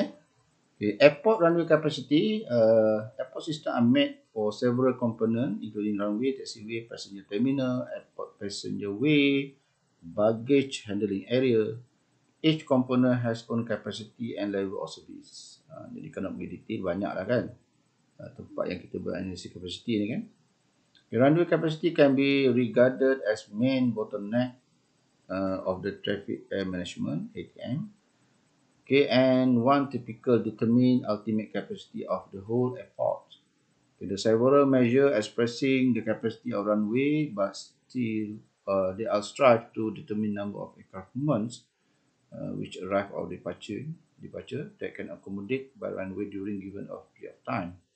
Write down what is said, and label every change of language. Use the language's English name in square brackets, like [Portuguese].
[English] Okay, airport runway capacity. Airport system are made for several components including runway, taxiway, passenger terminal, airport passenger way, baggage handling area. Each component has own capacity and level of service. [Malay] Jadi kalau pergi detail banyak lah kan. Tempat yang kita beranalisis capacity ni kan. [English] The runway capacity can be regarded as main bottleneck of the traffic air management (ATM). Okay, and one typical determine ultimate capacity of the whole airport. Okay, there are several measures expressing the capacity of runway, but still they are strive to determine number of aircraft movements which arrive or departure that can accommodate by runway during given period of time.